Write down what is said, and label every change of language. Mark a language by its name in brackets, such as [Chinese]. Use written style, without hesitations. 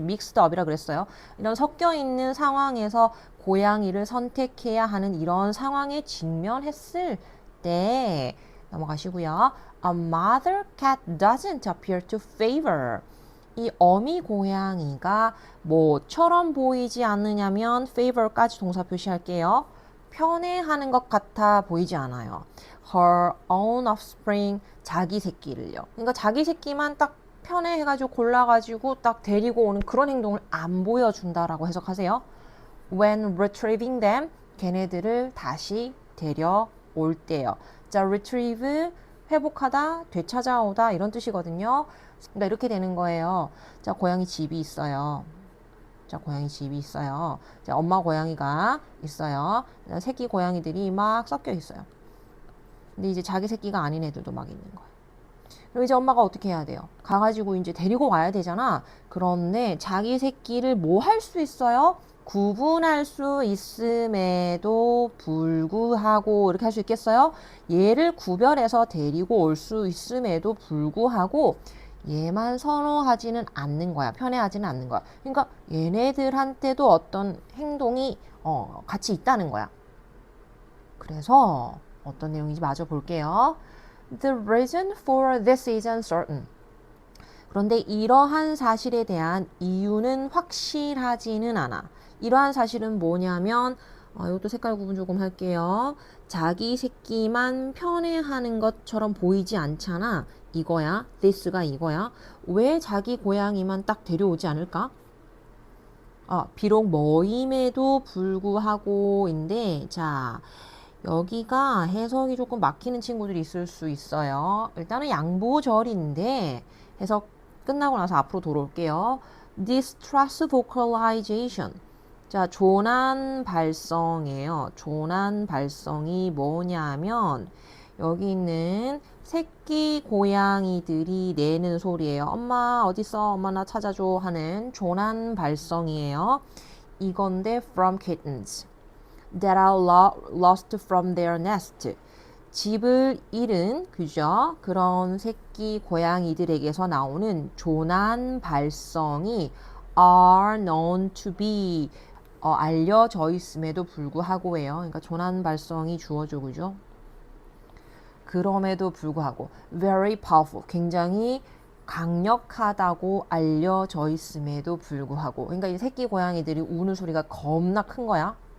[Korean] 믹스드 업이라 그랬어요. 이런 섞여 있는 상황에서 고양이를 선택해야 하는 이런 상황에 직면했을 때 넘어가시고요. [English] A mother cat doesn't appear to favor [Korean] 이 어미 고양이가 뭐처럼 보이지 않느냐면 favor까지 동사 표시할게요. 편애하는 것 같아 보이지 않아요. [English] her own offspring [Korean] 자기 새끼를요. 그러니까 자기 새끼만 딱 편애해가지고 골라가지고 딱 데리고 오는 그런 행동을 안 보여준다라고 해석하세요. [English] when retrieving them [Korean] 걔네들을 다시 데려올 때요. 자, retrieve 회복하다, 되찾아오다 이런 뜻이거든요. 그러니까 이렇게 되는 거예요. 자, 고양이 집이 있어요. 자, 고양이 집이 있어요. 자, 엄마 고양이가 있어요. 새끼 고양이들이 막 섞여 있어요. 근데 이제 자기 새끼가 아닌 애들도 막 있는 거예요. 그럼 이제 엄마가 어떻게 해야 돼요? 가가지고 이제 데리고 와야 되잖아. 그런데 자기 새끼를 뭐 할 수 있어요? 구분할 수 있음에도 불구하고 이렇게 할 수 있겠어요? 얘를 구별해서 데리고 올 수 있음에도 불구하고 얘만 선호하지는 않는 거야. 편애하지는 않는 거야. 그러니까 얘네들한테도 어떤 행동이 같이 있다는 거야. 그래서 어떤 내용인지 마저 볼게요. [English] The reason for this is uncertain. [Korean] 그런데 이러한 사실에 대한 이유는 확실하지는 않아. 이러한 사실은 뭐냐면 이것도 색깔 구분 조금 할게요. 자기 새끼만 편애하는 것처럼 보이지 않잖아. 이거야. this가 이거야. 왜 자기 고양이만 딱 데려오지 않을까? 비록 뭐임에도 불구하고인데 자 여기가 해석이 조금 막히는 친구들이 있을 수 있어요. 일단은 양보절인데 해석 끝나고 나서 앞으로 돌아올게요. [English] distress vocalization. [Korean] 자, 조난 발성이에요. 조난 발성이 뭐냐면 여기 있는 새끼 고양이들이 내는 소리예요. 엄마 어딨어? 엄마 나 찾아줘 하는 조난 발성이에요. 이건데 [English] from kittens that are lost from their nest. [Korean] 집을 잃은 그죠? 그런 새끼 고양이들에게서 나오는 조난 발성이 [English] are known to be [Korean] 알려져 있음에도 불구하고예요. 그러니까 조난 발성이 주어져 그죠? 그럼에도 불구하고 [English] very powerful [Korean] 굉장히 강력하다고 알려져 있음에도 불구하고 그러니까 이 새끼 고양이들이 우는 소리가 겁나 큰 거야.